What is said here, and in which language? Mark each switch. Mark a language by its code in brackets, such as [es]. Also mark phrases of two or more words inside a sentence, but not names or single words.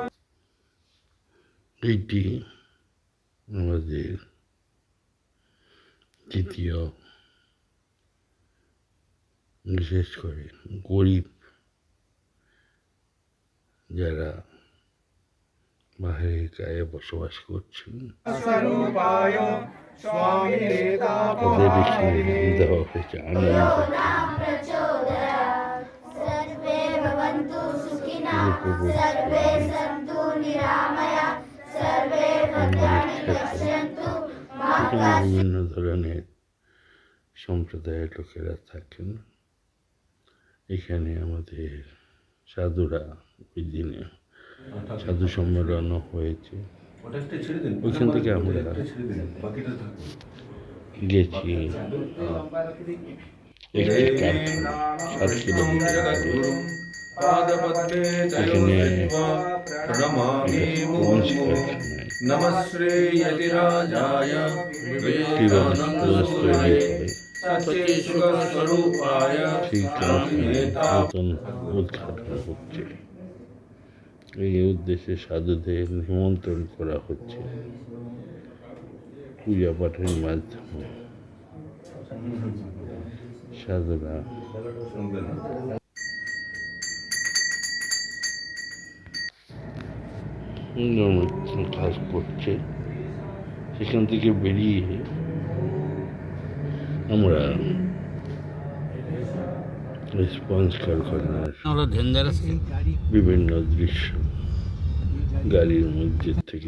[bn] এইটি আমাদের তৃতীয়, বিশেষ করে গরিব যারা বাহিরের গায়ে বসবাস করছেন [sa] स्वरूपाय स्वामी [bn] তাদেরকে দেওয়া হয়েছে আনন্দ [sa] प्रचोदयात् सर्वे भवन्तु सुखिनः सर्वे सन्तु निरामयाः सर्वे भद्राणि पश्यन्तु मा [bn] এখানে বিভিন্ন ধরনের সম্প্রদায়ের লোকেরা থাকেন এখানে আমাদের সাধুরা ওই দিনে সাধু সম্মেলনও হয়েছে ওইখান থেকে আমরা গেছি একটি কারখানা 7 কিলোমিটার আগে। [sa] पादपद्मे [bn] এখানে [sa] प्रणमामि [bn] স্পঞ্জ কারখানায় [sa] नमः श्रीयतिराजाय [bn] কিভাবে স্পঞ্জ তৈরি হয় [sa] सच्चित्स्वरूपाय [bn] সেই কারখানায় নতুন উদ্ঘাটন হচ্ছে এই উদ্দেশ্যে সাধুদের নিমন্ত্রণ করা হচ্ছে পূজা পাঠের মাধ্যমে সাধুরা কাজ করছে সেখান থেকে বেরিয়ে আমরা স্পঞ্জ কারখানার বিভিন্ন দৃশ্য গাড়ির মধ্যে থেকে